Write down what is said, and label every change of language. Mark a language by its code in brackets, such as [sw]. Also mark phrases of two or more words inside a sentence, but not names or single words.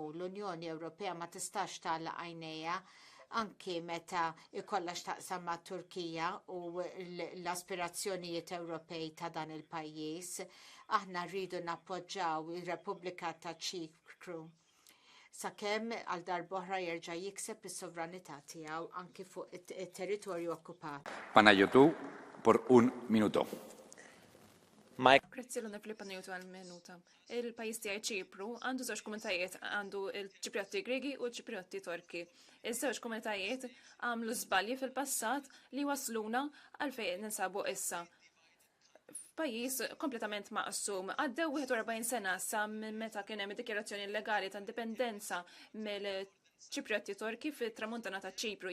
[mt] L-Unjoni Ewropea ma tistax tagħlaq għajnejha anki meta ikollha x'taqsam ma' Turkija u l-aspirazzjonijiet Ewropej ta' dan il-pajjiż. Aħna rridu nappoġġaw ir-Repubblika ta' Ċipru sakemm għal darb'oħra jerġa' jikseb is-sovranità tiegħu anki fuq it-territorju okkupat. [es] Panayiotou por un minuto. [mt] Grazzi l-Onorevoli Panayiotou għal minuta. Il-pajjiż tiegħi Ċipru għandu żewġ komunitajiet, għandu il-Ċipriotti Griegi u l-Ċipriotti Torki. Iż-żewġ komunitajiet għamlu żbalji fil-passat li wasluna għalfejn ninsabu issa. Pajjiż kompletament maqsum. Għaddew 41 sena sa minn meta kien hemm dikjarazzjoni legali ta' indipendenza mill-Ċipriotti Torki fit-tramuntana ta' Ċipru.